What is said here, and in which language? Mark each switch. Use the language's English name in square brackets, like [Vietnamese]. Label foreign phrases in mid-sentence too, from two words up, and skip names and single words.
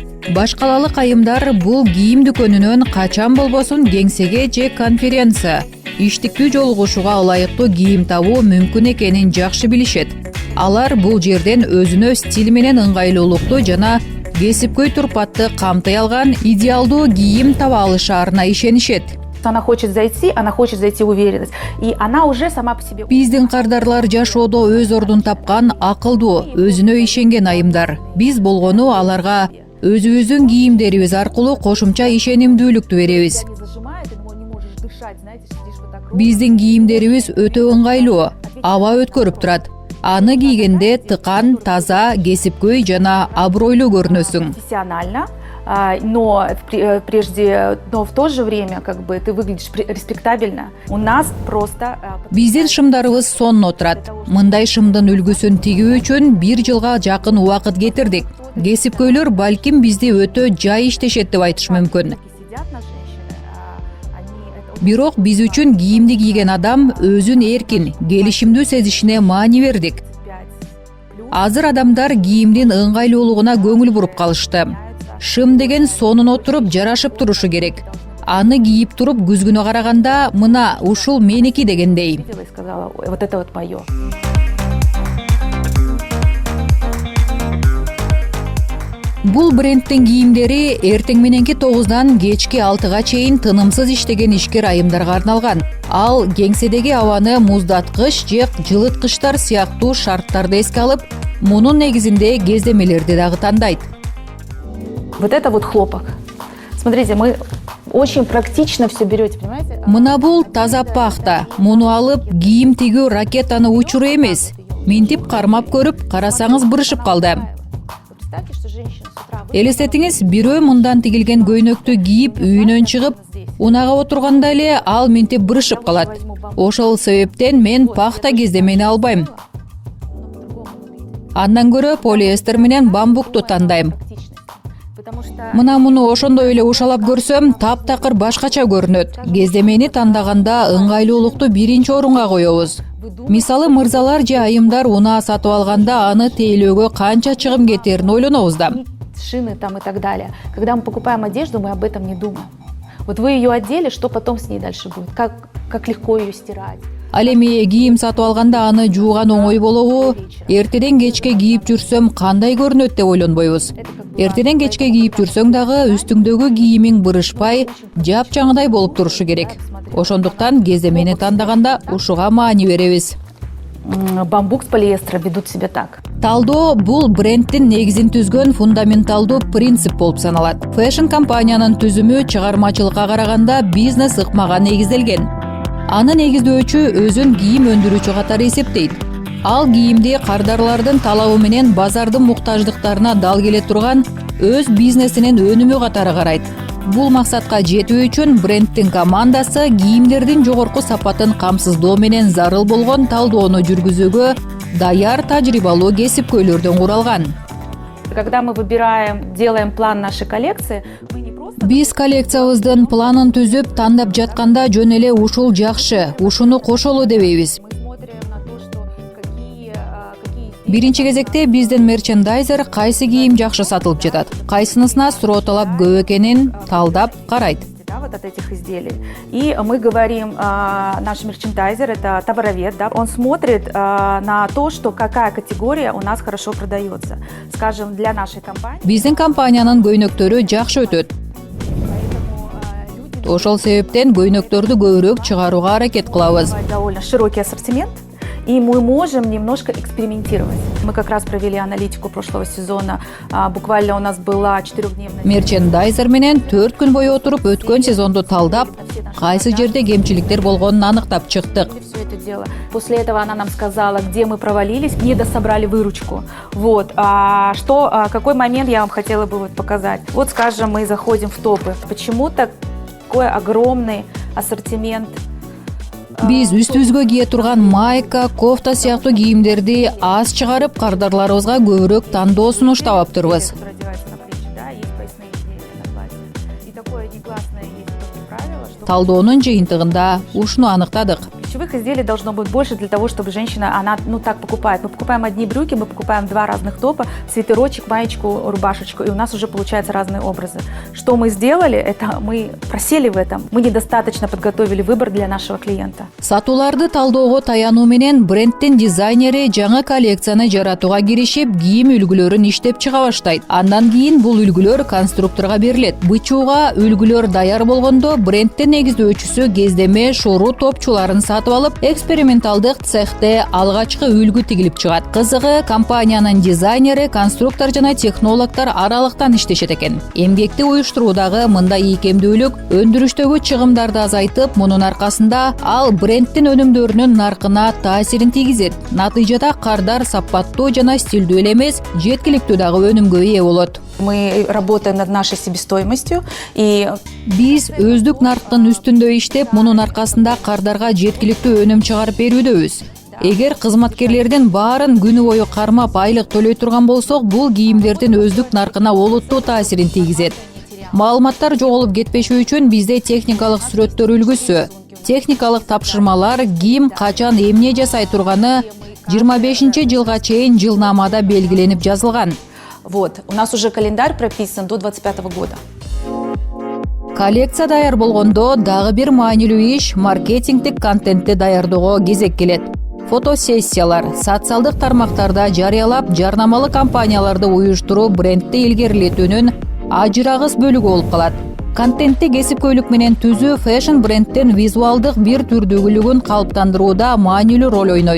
[Kyrgyz] Башкалалык айымдар бул кийим дүкөнүнөн качан болбосун кеңсеге же конференция, иштиктүү жолугушууга ылайыктуу кийим табуу мүмкүн экенин жакшы билишет. Алар бул жерден өзүнө стиль менен ыңгайлуулукту жана кесипкөй турпатты камтый алган идеалдуу кийим таба алышаарына ишенишет. [Russian] Она хочет зайти уверенность. И она уже сама по себе... [Kyrgyz] Биздин кардарлар жашоодо өз ордун тапкан, акылдуу, өзүнө ишенген айымдар. Биз болгону аларга өзүбүздүн кийимдерибиз аркылуу кошумча ишенимдүүлүктү беребиз. Биздин кийимдерибиз өтө ыңгайлуу, аба өткөрүп турат. Аны кийгенде тыкан, таза, кесипкөй жана абройлуу көрүнөсүң. [Russian] Профессионально, но в то же время ты выглядишь респектабельно. У нас просто... [Kyrgyz] Биздин шымдарыбыз сонно турат. Мындай шымдын үлгүсүн тигүү үчүн 1 жылга жакын убакыт кетирдик. Кесипкөйлөр балким бизди өтө жай иштешет деп айтыш мүмкүн. Бирок биз үчүн кийимди кийген адам өзүн эркин, келишимдүү сезишине маани бердик. Азыр адамдар кийимдин ыңгайлуулугуна көңүл буруп калышты. Шым деген сонун отуруп жарашып турушу керек. Аны кийип туруп күзгүнө караганда мына ушул меники дегендей. [Russian] Вот это вот моё. [Kyrgyz] Бул брендтин кийимдери эртең мененки 9-дан кечки 6-га чейин тынымсыз иштеген ишкер айымдарга арналган. Ал кеңседеги абаны муздаткыч же жылыткычтар сыяктуу шарттарды эске алып, мунун негизинде кездемелерди дагы тандайт. [Russian] Вот это вот хлопок. Смотрите, мы очень практично все берете, понимаете? [Kyrgyz] Мына бул таза пахта. Муну алып кийим тигүү ракетаны учуру эмес. Минтип кармап көрүп, карасаңыз бырышып калды. Элестетиңиз, бирөө мындан тигилген көйнөктү кийип үйүнөн чыгып, унага отурганда эле ал минтип бырышып калат. Ошол себептен мен пахта кездемени албайм. Андан көрө полиэстер менен бамбукту тандайм. Мына муну ошондой эле ушалап көрсөм, таптакыр башкача көрүнөт. Кездемени тандаганда ыңгайлуулукту биринчи орунга коебуз. Мисалы, мырзалар же айымдар унаа сатып алганда аны тейлөөгө канча чыгым кетерин ойлонобуз да. [Russian] Шины там и так далее. Когда мы покупаем одежду, мы об этом не думаем. Вот вы ее одели, что потом с ней дальше будет? Как легко ее стирать? [Kyrgyz] Ал эми кийим сатып алганда аны жууган оңой болобу? Эртеден кечке кийип жүрсөм кандай көрүнөт деп ойлонбойбуз. Эртеден кечке кийип жүрсөң дагы үстүңдөгү кийимиң бырышпай, жапжаңдай болуп турушу керек. Ошондуктан кездемени тандаганда ушуга маани беребиз. [Russian] Бамбук с полиэстера ведут себя так. [Kyrgyz] Талдоо бул брендтин негизин түзгөн фундаменталдуу принцип болуп саналат. Фэшн компаниянын түзүмү чыгармачылыкка караганда бизнес ыкмага негизделген. Аны негиздөөчү өзүн кийим өндүрүүчү катары эсептейт. Ал кийимди кардарлардын талабы менен базардын муктаждыктарына дал келе турган өз бизнесинин өнүмү катары карайт. Бул максатка жетүү үчүн брендтин командасы кийимдердин жогорку сапатын камсыздоо менен зарыл болгон талдоону жүргүзүүгө даяр тажрыйбалуу кесипкөйлөрдөн куралган. [Russian] Когда мы делаем план нашей коллекции, [Kyrgyz] биз коллекциябыздын планын түзүп, тандап жатканда жөн эле ушул жакшы, ушуну кошолу дебейбиз. Биринчи кезекте биздин мерчендайзер кайсы кийим жакшы сатылып жатат, кайсынысына суроо талап көп экенин талдап карайт. [Russian] Вот от этих изделий. И мы говорим, наш мерчендайзер, это товаровед, да, он смотрит на то, что какая категория у нас хорошо продается. Скажем, для нашей компании. [Kyrgyz] Биздин компаниянын көйнөктөрү жакшы өтөт. Ошол себептен көйнөктөрдү көбүрөөк чыгарууга аракет кылабыз. [Russian] Довольно широкий ассортимент. И мы можем немножко экспериментировать. Мы как раз провели аналитику прошлого сезона. Буквально у нас была 4-дневная... [Kyrgyz] Мерчендайзер менен 4 күн бою отуруп, өткөн сезонду талдап, кайсы жерде кемчиликтер болгонун аныктап чыктык. [Russian] После этого она нам сказала, где мы провалились, не дособрали выручку. Вот. Какой момент я вам хотела бы показать? Вот, скажем, мы заходим в топы. Почему-то такой огромный ассортимент. [Kyrgyz] Биз үстүбүзгө кие турган майка, кофта сыяктуу кийимдерди аз чыгарып, кардарларыбызга көбүрөөк тандоо сунуш табап турбуз. Талдоонун жыйынтыгында ушуну аныктадык. [Russian] Шерстяных изделий должно быть больше для того, чтобы женщина, она, так покупает. Мы покупаем одни брюки, мы покупаем 2 разных топа, свитерочек, маечку, рубашечку, и у нас уже получаются разные образы. Что мы сделали, это мы просели в этом. Мы недостаточно подготовили выбор для нашего клиента. [Kyrgyz] Сатууларды талдоого таянуу менен брендтин дизайнери жаңы коллекцияны жаратууга киришип, кийим үлгүлөрүн иштеп чыга баштайт. Андан кийин бул үлгүлөр конструкторго берилет. Бычууга үлгүлөр даяр болгондо брендтин негиздөөчүсү кездеме шору топчуларын сатып алып, эксперименталдык цехте алгачкы үлгү тигилип чыгат. Кызыгы, компаниянын дизайнери, конструктор жана технологдор аралыктан иштешет экен. Эмгекти уюштуруудагы мындай ийкемдүүлүк өндүрүштөгү чыгымдарды азайтып, мунун аркасында ал брендтин өнүмдөрүнүн наркына таасирин тийгизет. Натыйжада кардар сапаттуу жана стилдүү эле эмес, жеткиликтүү дагы өнүмгө ээ болот. [Russian] Мы работаем над нашей себестоимостью и [Kyrgyz] Биз өздүк нарктын үстүндө иштеп, мунун аркасында кардарга жеткиликтүү өнүм чыгарып берүүдөбүз. Эгер кызматкерлердин баарын күнү бою кармап айлык төлөй турган болсок, бул кийимдердин өздүк наркына олуттуу таасирин тийгизет. Маалыматтар жоголуп кетпеши үчүн бизде техникалык сүрөттөр үлгүсү, техникалык тапшырмалар, ким качан эмне жасай турганы 25-жылга чейин жылнамада белгиленип жазылган. [Russian] вот, у нас уже календарь прописан до 25 года. [Kyrgyz] Коллекция даяр болгондо дагы бир маанилүү иш маркетингдик контентти даярдоого кезек келет. Фотосессиялар, социалдык тармактарда жарыялап, жарнамалык кампанияларды уюштуруу брендти илгерилетүүнүн ажырагыс бөлүгү болуп калат. Контентти кесипкөйлүк менен түзүү фэшн брендтин визуалдык бир түрдүүлүгүн калыптандырууда маанилүү роль ойнойт.